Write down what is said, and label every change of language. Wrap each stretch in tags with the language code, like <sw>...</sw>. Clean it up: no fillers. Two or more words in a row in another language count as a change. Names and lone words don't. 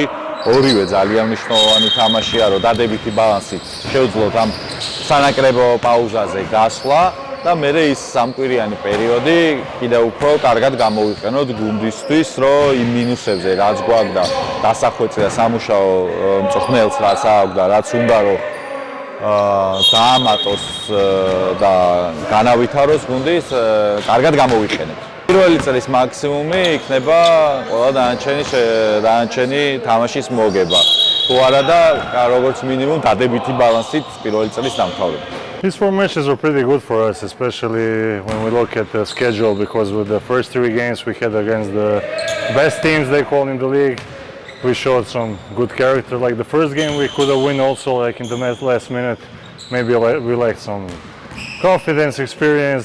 <ka>ორივე ძალიან მნიშვნელოვანი თამაშია, რომ დადებითი ბალანსი შეუძლოთ ამ სანაკრებო პაუზაზე გასვლა და მე ის სამკვირიანი პერიოდი კიდევ უფრო კარგად გამოვიყენოთ გუნდისთვის, რომ იმ მინუსებზე რაც გვაქვს და დასახვეწე და სამუშაო მწვრთნელს რაც აქვს და რაც უნდა რომ დაამატოს და განავითაროს გუნდის, კარგად გამოვიყენებთ. პირველი წლის მაქსიმუმი იქნება ყველა დანარჩენი თამაშის მოგება. თუ არა და როგორც მინიმუმ დადებითი ბალანსით პირველი წლის დამთავრება.</ka> <en>These 4 matches were pretty good for us, especially when we look at the schedule, because with the first 3 games we had against the best teams they call in the league, we showed some good character. Like the first game we could have won also like in the last minute. Maybe we lacked some confidence, experience.</en>